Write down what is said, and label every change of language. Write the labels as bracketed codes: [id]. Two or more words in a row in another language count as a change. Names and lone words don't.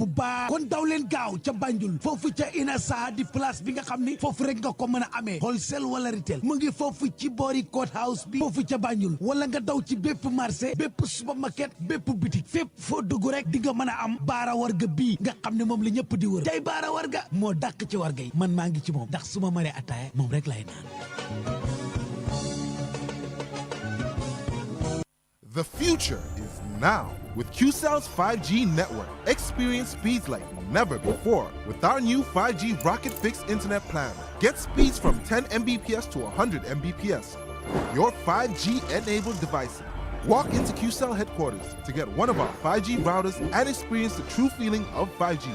[wo] baax kon daw leen gaaw ca Banjul foofu ca Inessa di place bi nga xam ni foofu rek nga ko mën a amee wholesale wala retail mu ngi foofu ci boori [en] court house [wo] bi foofu ca Banjul wala nga daw ci bépp marché bépp supermarket bépp boutique fépp foo dugg rek di nga mën a am baara warga bii nga xam ne moom la ñëpp di wër tey baara warga moo dàq ci warga yi man maa ngi ci moom ndax su ma mënee ataaya moom rek lay naan. [en] The future is now. With QCell's 5G network, experience speeds like never before with our new 5G Rocket Fixed Internet plan. Get speeds from 10 Mbps to 100 Mbps. Your 5G-enabled device. Walk into QCell headquarters to get one of our 5G routers and experience the true feeling of 5G.